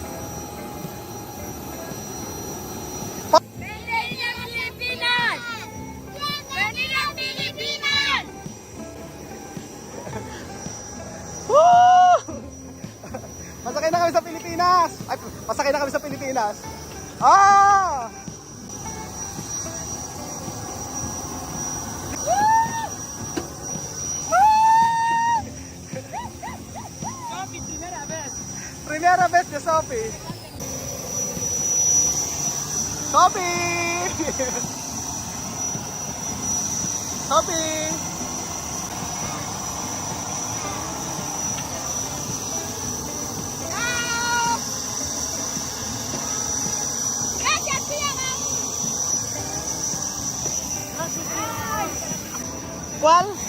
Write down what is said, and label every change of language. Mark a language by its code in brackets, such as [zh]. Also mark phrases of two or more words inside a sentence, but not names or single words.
[tl] Pasakay na kami sa Pilipinas! Ay, pasakay na kami sa Pilipinas! [es] Primera vez de Sophie! Sophie! Sophie! Wal?